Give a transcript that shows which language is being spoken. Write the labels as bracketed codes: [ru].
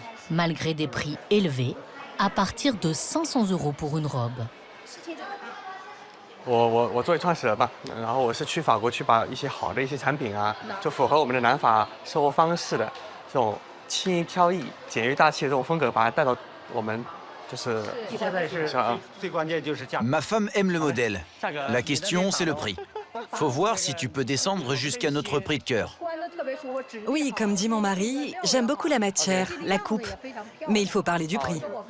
[fr] Malgré des prix élevés, à partir de 500 € pour une robe. [zh] 我作为创始人吧，然后我是去法国去把一些好的一些产品啊，就符合我们的南法生活方式的这种轻易挑逸、简约大气的这种风格，把它带到我们就是最关键就是价格。 [fr] Ma femme aime le modèle. La question, c'est le prix. Faut voir si tu peux descendre jusqu'à notre prix de cœur. Oui, comme dit mon mari, j'aime beaucoup la matière, la coupe. Mais il faut parler du prix.